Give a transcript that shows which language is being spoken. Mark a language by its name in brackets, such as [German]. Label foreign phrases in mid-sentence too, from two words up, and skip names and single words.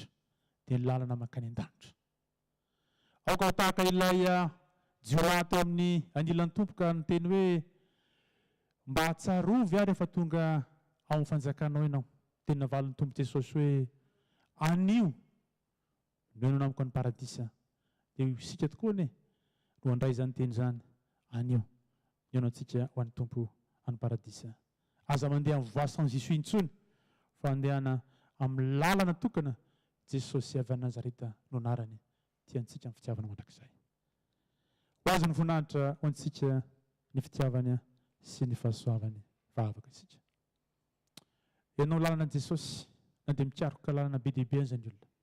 [Malagasy] Dia ny lalana mankany an-danitra. Aoka ho tahaka ilay jiolahy tao amin'ny anilan'ny tompo ka niteny hoe mba hatsarovy ary efa tonga ao amin'ny fanjakanao ianao. Teny navalin'ny tompo Jesosy hoe anio no ianao namako ny paradisa. Dia isika tokoa ne no handray izany teny izany, anio ianao antsika ho an'ny tompo any paradisa. Aza mandeha amin'ny [French] voie sans issue [Malagasy] intsony fa andehana amin'ny lalana tokana Jesosy avy Nazareta no anarany tiantsika amin'ny fitiavana mandrakizay. Ho azy ny voninahitra ho antsika ny fitiavany sy ny fahasoavany vavaka isika. Ianao lalana Jesosy na dia mikaroka lalana be dehibe an'izany olona.